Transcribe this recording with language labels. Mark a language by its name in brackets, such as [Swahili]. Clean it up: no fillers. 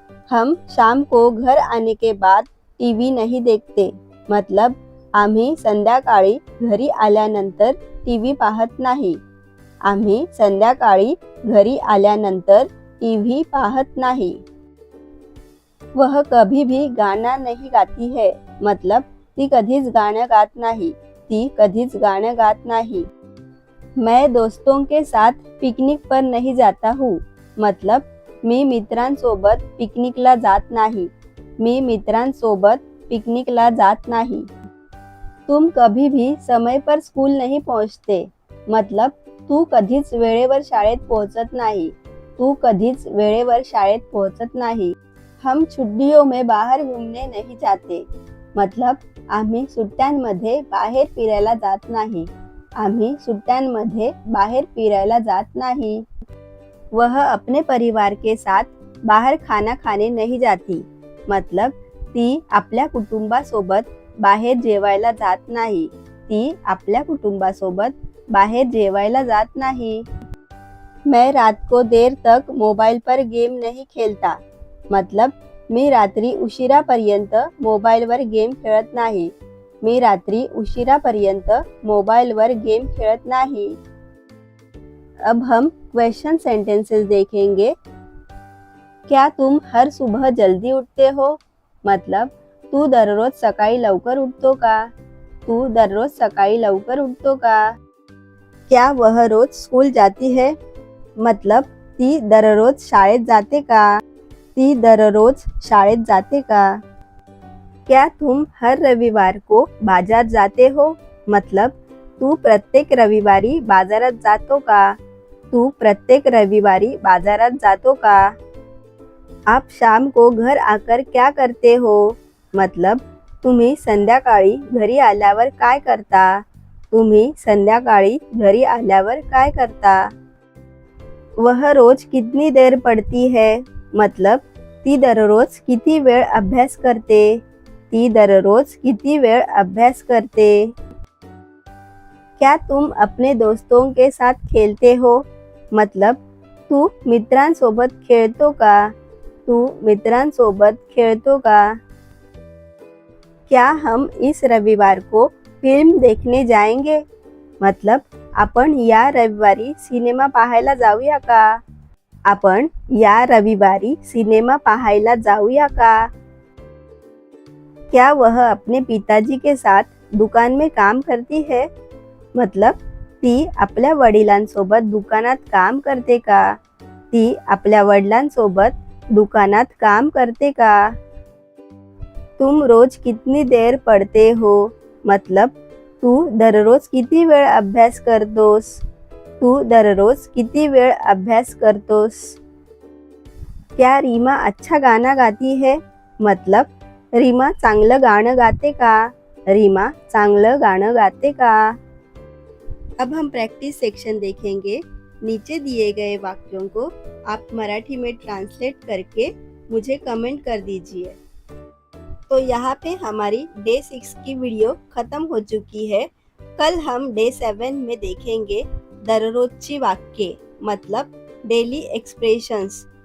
[Hindi] हम शाम को घर आने के बाद टीवी नहीं देखते, मतलब [Marathi] आम्ही संध्याकाळी घरी आल्यानंतर टीव्ही पाहत नाही। आम्ही संध्याकाळी घरी आल्यानंतर टीव्ही पाहत नाही। [Hindi] वह कभी भी गाना नहीं गाती है, मतलब [Marathi] ती कधीच गाणं गात नाही। ती कधीच गाणं गात नाही। [Hindi] मैं दोस्तों के साथ पिकनिक पर नहीं जाता हूँ, मतलब [Marathi] मी मित्रांसोबत पिकनिकला जात नाही। मी मित्रांसोबत पिकनिकला जात नाही। [Hindi] तुम कभी भी समय पर स्कूल नहीं पहुँचते, मतलब [Marathi] तू कधीच वेळेवर शाळेत पोहोचत नाही। तू कधीच वेळेवर शाळेत पोहोचत नाही। [Hindi] हम छुट्टियों में बाहर घूमने नहीं जाते, मतलब [Marathi] आम्ही सुट्ट्यांमध्ये बाहेर फिरायला जात नाही। आम्ही सुट्ट्यांमध्ये बाहेर फिरायला जात नाही। [Hindi] वह अपने परिवार के साथ बाहर खाना खाने नहीं जाती, मतलब [Marathi] ती आपल्या कुटुंबासोबत बाहेर जेवायला जात नाही। ती आपल्या कुटुंबासोबत बाहेर जेवायला जात नाही। [Hindi] मैं रात को देर तक मोबाइल पर गेम नहीं खेलता, मतलब [Marathi] मी रात्री उशिरापर्यंत मोबाईलवर गेम खेळत नाही। मी रात्री उशिरापर्यंत मोबाईलवर गेम खेळत नाही। [Hindi] अब हम क्वेश्चन सेंटेंसेस देखेंगे। क्या तुम हर सुबह जल्दी उठते हो, मतलब [Marathi] तू दररोज सकाळी लवकर उठतो का? तू दररोज सकाळी लवकर उठतो का? [Hindi] क्या वह रोज स्कूल जाती है, मतलब [Marathi] ती दररोज शाळेत जाते का? ती दररोज शाळेत जाते का? [Hindi] क्या तुम हर रविवार को बाजार जाते हो, मतलब [Marathi] तू प्रत्येक रविवारी बाजारात जातो का? तू प्रत्येक रविवारी बाजारात जातो का? [Hindi] आप शाम को घर आकर क्या करते हो, मतलब [Marathi] तुम्ही संध्याकाळी घरी आल्यावर काय करता? तुम्ही संध्याकाळी घरी आल्यावर काय करता? [Hindi] वह रोज कितनी देर पढ़ती है, मतलब [Marathi] ती दररोज किती वेळ अभ्यास करते? ती दररोज किती वेळ अभ्यास करते? [Hindi] क्या तुम अपने दोस्तों के साथ खेलते हो? [Marathi] मतलब तू मित्रांसोबत खेळतो का? तू मित्रांसोबत खेळतो का? [Hindi] क्या हम इस रविवार को फिल्म देखने जाएंगे? [Marathi] मतलब आपण या रविवारी सिनेमा पाहायला जाऊया का? आपण या रविवारी सिनेमा पाहायला जाऊया का? [Hindi] क्या वह अपने पिताजी के साथ दुकान में काम करती है? [Marathi] मतलब ती आपल्या वडिलांसोबत दुकानात काम करते का? ती आपल्या वडिलांसोबत दुकानात काम करते का? [Hindi] तुम रोज कितनी देर पढ़ते हो? [Marathi] मतलब तू दररोज किती वेळ अभ्यास करतोस? तू दररोज किती वेळ अभ्यास करतोस? [Hindi] क्या रीमा अच्छा गाना गाती है? [Marathi] मतलब रीमा चांगलं गाणं गाते का? रीमा चांगलं गाणं गाते का? [Hindi] अब हम प्रैक्टिस सेक्शन देखेंगे। नीचे दिए गए वाक्यों को आप मराठी में ट्रांसलेट करके मुझे कमेंट कर दीजिए। तो यहाँ पे हमारी डे 6 की वीडियो खत्म हो चुकी है। कल हम डे 7 में देखेंगे [Marathi] दररोजची वाक्ये, [Hindi] मतलब डेली एक्सप्रेशंस।